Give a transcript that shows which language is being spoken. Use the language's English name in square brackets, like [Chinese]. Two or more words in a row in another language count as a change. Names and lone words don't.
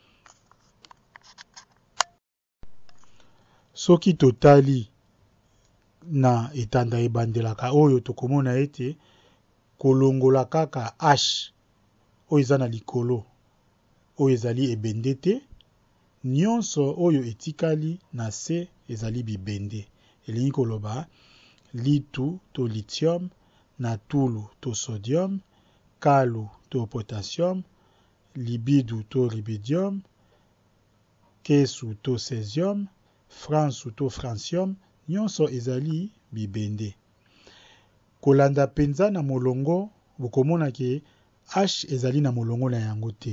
[Lingala] Soki totali na etanda ebandelaka oyo tokomona ete kolongola kaka H oyo eza na likolo oyo ezali ebende te, nyonso oyo etikali na se ezali bibende. Elingi koloba litu to lithium, natulu to sodium, kalu to potassium, libidu to rubidium, kesu to césium, fransu to francium, nyonso ezali bibende. Kolanda penza na molongo, bokomona ke H ezali na molongo na yango te.